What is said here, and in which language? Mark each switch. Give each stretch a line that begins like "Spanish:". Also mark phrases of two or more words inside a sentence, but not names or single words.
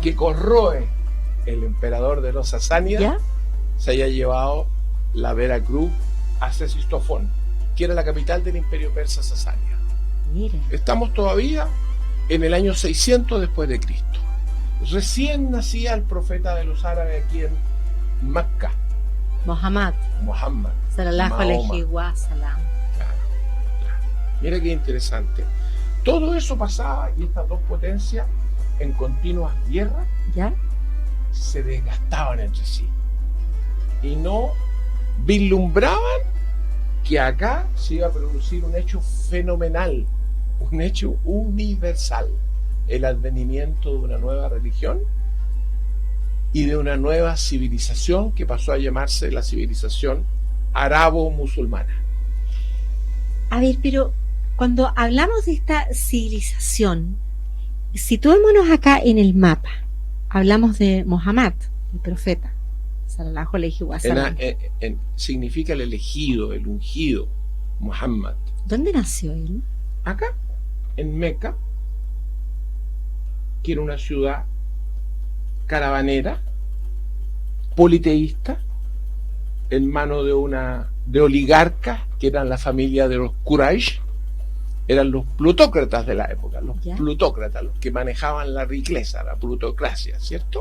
Spanish: Que Corroe, el emperador de los sasánidas, ¿Ya? se haya llevado la Vera Cruz a Sesistofón. que era la capital del imperio persa sasánida. Mira. Estamos todavía en el año 600 después de Cristo. Recién nacía el profeta de los árabes aquí en Mecca, Muhammad.
Arabic: صلى الله عليه وسلم.
Spanish: Claro. Mira qué interesante. Todo eso pasaba y estas dos potencias en continuas guerras ¿Ya? se desgastaban entre sí y no vislumbraban que acá se iba a producir un hecho fenomenal, un hecho universal, el advenimiento de una nueva religión y de una nueva civilización que pasó a llamarse la civilización arabo-musulmana. A ver, pero cuando hablamos de esta civilización, situémonos acá en el mapa. Hablamos de Muhammad, el profeta,
Arabic: صلى الله عليه وسلم.
Spanish: Significa el elegido, el ungido, Muhammad. ¿Dónde nació él? Acá, en Meca, que era una ciudad caravanera, politeísta, en manos de oligarcas que eran la familia de los Quraysh, eran los plutócratas de la época, los plutócratas, los que manejaban la riqueza, la plutocracia, ¿cierto?